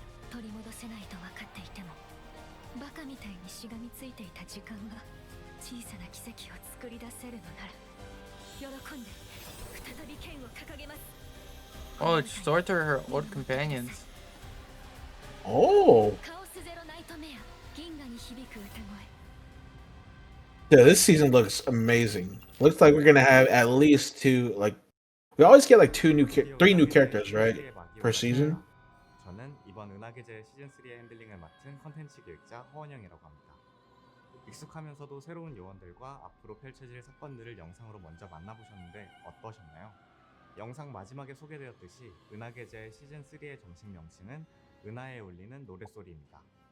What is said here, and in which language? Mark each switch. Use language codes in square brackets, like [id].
[ja] 取り戻せないと分かっていてもバカみたいにしがみついていた時間が小さな奇跡を作り出せるのなら喜んで再び剣を掲げます [en] Oh, it's short to her old companions. Oh. [ja] カオスゼロナイトメア銀河に響く歌声 [en] Yeah, this season looks amazing. Looks like we're gonna have at least two. We always get like three new characters, right, per season. [ko] 저는 이번 은하계제 시즌3의 핸들링을 맡은 컨텐츠 기획자 허원영이라고 합니다. 익숙하면서도 새로운 요원들과 앞으로 펼쳐질 사건들을 영상으로 먼저 만나보셨는데 어떠셨나요? 영상 마지막에 소개되었듯이 은하계제 시즌3의 정식 명칭은 은하에 울리는 노랫소리입니다.